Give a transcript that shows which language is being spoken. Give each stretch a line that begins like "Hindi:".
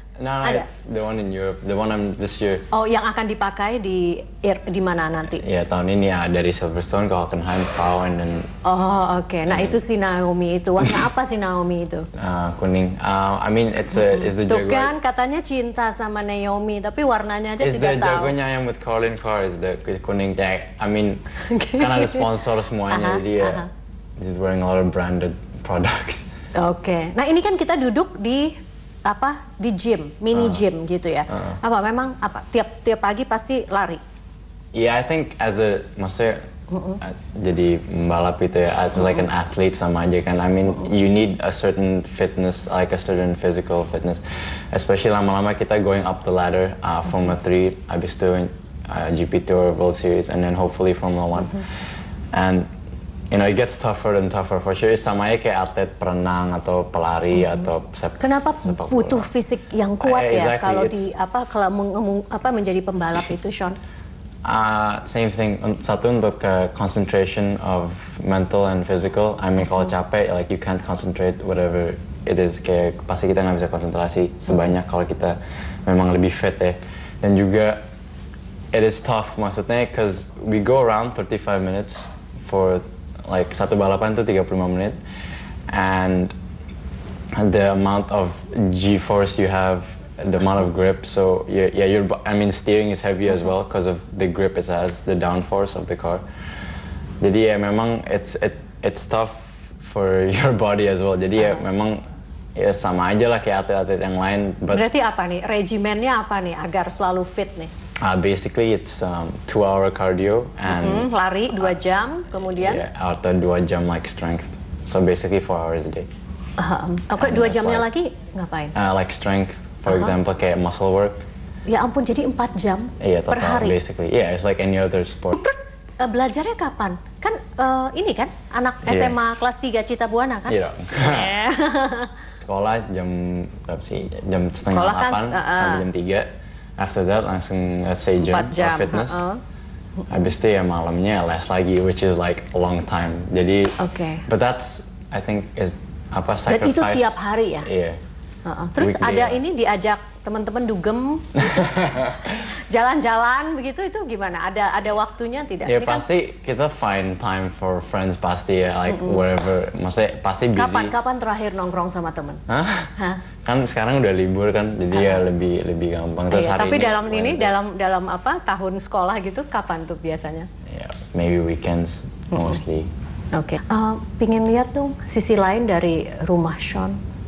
English: No, it's the one in Europe, the one this year.
Indonesian: Oh, yang akan dipakai di mana nanti? Ya, tahun ini ya, dari Silverstone ke Hockenheim, Pauen, dan... Oh, oke. Nah, itu si Naomi itu. Warna apa si Naomi itu? Kuning.
English: I mean, it's the
Indonesian: Tuh
English: Jaguar.
Indonesian: kan, katanya cinta sama Naomi, tapi warnanya aja tidak tahu.
English: It's the Jaguarnya yang with Colin Carr, is the kuning. I mean,
Indonesian: kan ada sponsor semuanya, jadi
English: he's wearing a lot of branded products.
Indonesian: Oke. Nah, ini kan kita duduk di gym, mini gym gitu ya. Memang tiap pagi pasti lari?
English: Yeah, I think
Indonesian: maksudnya jadi pembalap itu ya,
English: it's like an athlete
Indonesian: sama aja kan.
English: I mean, you need a certain fitness, like a certain physical fitness. Especially
Indonesian: lama-lama kita
English: going up the ladder, Formula 3,
Indonesian: abis itu
English: GP Tour, World Series, and then hopefully Formula 1. And you know, it gets tougher and tougher for sure.
Indonesian: Sama aja kayak atlet perenang atau pelari atau Kenapa butuh fisik yang kuat ya
English: exactly,
Indonesian: kalau menjadi pembalap itu, Sean?
English: Same thing.
Indonesian: Satu untuk
English: concentration of mental and physical. I mean
Indonesian: kalau capek,
English: like you can't concentrate whatever it is.
Indonesian: Kayak pasti kita nggak bisa konsentrasi sebanyak kalau kita memang lebih fit ya. Dan juga
English: it is tough maksudnya, cause we go around 35 minutes for like
Indonesian: satu balapan tuh 35 menit,
English: and the amount of G-force you have, the amount of grip, so I mean steering is heavy as well because of the grip it has, the downforce of the car.
Indonesian: Jadi ya memang
English: it's tough for your body as well.
Indonesian: Jadi ya memang ya sama aja lah kayak atlet-atlet yang lain. Berarti apa nih, regimennya apa nih agar selalu fit nih?
English: Basically it's 2-hour cardio and
Indonesian: lari 2 jam, kemudian atau 2 jam
English: like strength. So basically 4 hours a day.
Indonesian: Oke, 2 jamnya lagi ngapain?
English: Like strength, for example,
Indonesian: kayak
English: muscle work.
Indonesian: Ya ampun, jadi 4 jam per hari?
English: Basically. Yeah, it's like any other sport.
Indonesian: Terus belajarnya kapan? Kan ini kan anak SMA kelas 3 Cita Buana kan? Iya. Sekolah jam berapa sih? Jam setengah 8 sampai jam 3.
English: After that
Indonesian: langsung
English: let's say gym or fitness.
Indonesian: Habis itu ya malamnya les lagi,
English: which is like a long time. Jadi, but that's I think is sacrifice.
Indonesian: Dan itu tiap hari ya? Iya. Terus ada ini diajak teman-teman dugem, jalan-jalan begitu, itu gimana? Ada waktunya tidak? Ya pasti kita
English: find time for friends
Indonesian: pasti ya,
English: like wherever.
Indonesian: Maksudnya pasti busy. Kapan terakhir nongkrong sama teman? Kan sekarang udah libur kan, jadi ya lebih gampang. Terus hari tapi dalam tahun sekolah gitu, kapan tuh biasanya?
English: Yeah, maybe weekends mostly.
Indonesian: Oke. Pingin lihat dong sisi lain dari rumah Sean.